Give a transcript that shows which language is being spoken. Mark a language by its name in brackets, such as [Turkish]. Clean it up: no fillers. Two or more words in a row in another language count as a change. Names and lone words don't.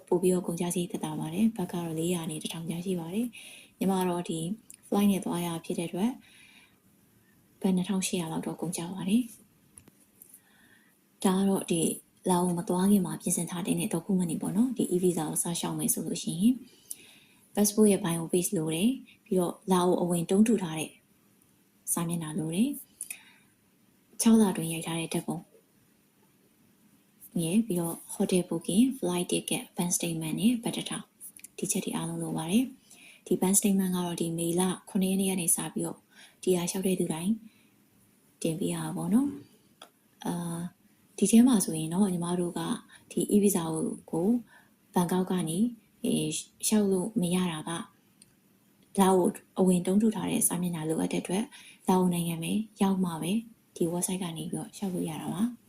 [Burmese] ပို့ပြီးတော့ကုန်ကျစရိတ်သက်သာပါတယ်။ဘတ်ကတော့400နဲ့1000ကျရှိပါတယ်။ညီမကတော့ဒီ flight နဲ့သွားရဖြစ်တဲ့အတွက်ဘတ်2800လောက်တော့ကုန်ကျပါတယ်။ဒါကတော့ဒီလာအိုမသွားခင်မှာပြင်ဆင်ထားတဲ့ document တွေပေါ့နော်ဒီ e-visa ကိုစရှောက်မယ်ဆိုလို့ရှိရင် passport ရဲ့ [English] bio page [Burmese] လိုတယ်ပြီးတော့လာအိုအဝင်တုံးထူထားတဲ့စာမျက်နှာလိုတယ်6လတွင်ရိုက်ထားတဲ့ဓာတ်ပုံ ပြီးတော့ [English] hotel booking flight ticket bank statement [Burmese] နဲ့ ဘတ်တထောင်ဒီချက်တွေအားလုံးလိုပါတယ်ဒီ [English] bank statement [Burmese] ကတော့ဒီမေလ9ရက်နေ့ကနေစပြီးတော့ဒီဟာလျှောက်တဲ့သူတိုင်းတင်ပေးရပါဘောနော်ဒီထဲမှာဆိုရင်တော့ညီမတို့ကဒီ e-visa ကိုဘန်ကောက်ကနေလျှောက်လို့မရတာကလာအိုအဝင်တုံးထူထားတဲ့စာမျက်နှာလိုအပ်တဲ့အတွက်လာအိုနိုင်ငံပဲရောက်မှပဲဒီ website ကနေပြီးတော့လျှောက်လို့ရတာပါ